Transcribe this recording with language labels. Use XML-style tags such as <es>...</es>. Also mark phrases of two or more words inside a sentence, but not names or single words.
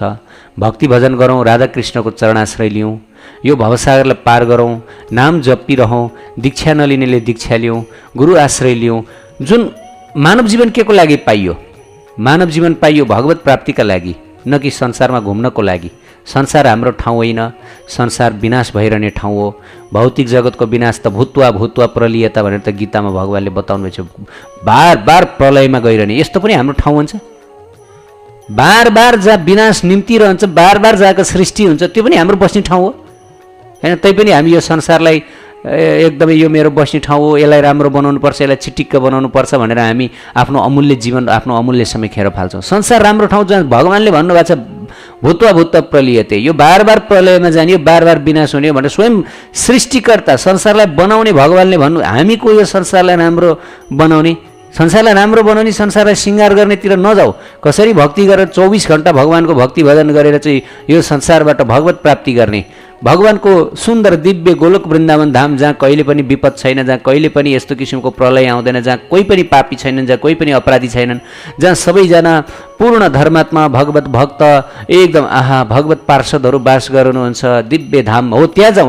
<ne>भक्ति भजन गरौँ, राधाकृष्णको चरणाश्रय लियौँ, यो भवसागरलाई पार गरौँ, नाम जपिरहौँ, दीक्षा नलिनेले दीक्षा लियौँ, गुरु आश्रय लियौँ। जुन मानव जीवन के को लागि पाइयो? मानव जीवन पाइयो भगवत प्राप्तिका लागि, न कि संसारमा घुम्नको लागि। संसार हाम्रो ठाउँ होइन, संसार विनाश भइरहने ठाउँ हो। भौतिक जगतको विनाश त</ne> <sa>भूत्वा भूत्वा प्रलियता</sa> <ne>भनेर त गीतामा भगवानले बताउनु भएको छ। बार बार प्रलयमा गइरहने यस्तो पनि हाम्रो ठाउँ हुन्छ। बार बार जहाँ विनाश निम्तिरहन्छ, बार बार जहाँको सृष्टि हुन्छ, त्यो पनि हाम्रो बस्ने ठाउँ हो होइन। तैपनि हामी यो संसारलाई एकदमै यो मेरो बस्ने ठाउँ हो, यसलाई राम्रो बनाउनुपर्छ, यसलाई छिटिक्क बनाउनुपर्छ भनेर हामी आफ्नो अमूल्य जीवन, आफ्नो अमूल्य समय खेर फाल्छौँ। संसार राम्रो ठाउँ जहाँ भगवानले भन्नुभएको छ</ne> <sa>भूत्वा भूत्वा प्रलियते,</sa> <ne>यो बार बार प्रलयमा जाने, यो बार बार विनाश हुने भनेर स्वयं सृष्टिकर्ता संसारलाई बनाउने भगवानले भन्नु। हामी को यो संसारलाई राम्रो बनाउने, संसारलाई श्रृङ्गार गर्नेतिर नजाऊ। कसरी भक्ति गरेर 24 घण्टा भगवानको भक्ति भजन गरेर चाहिँ यो संसारबाट भगवत प्राप्ति गर्ने, भगवानको सुन्दर दिव्य गोलोक वृन्दावन धाम जहाँ कहिले पनि विपद छैन, जहाँ कहिले पनि यस्तो किसिमको प्रलय आउँदैन, जहाँ कोही पनि पापी छैनन्, जहाँ कोही पनि अपराधी छैनन्, जहाँ सबैजना पूर्ण धर्मात्मा भगवत भक्त एकदम आहा भगवत पार्षदहरू बास गर्नुहुन्छ, दिव्य धाम हो, त्यहाँ जाउँ।</ne>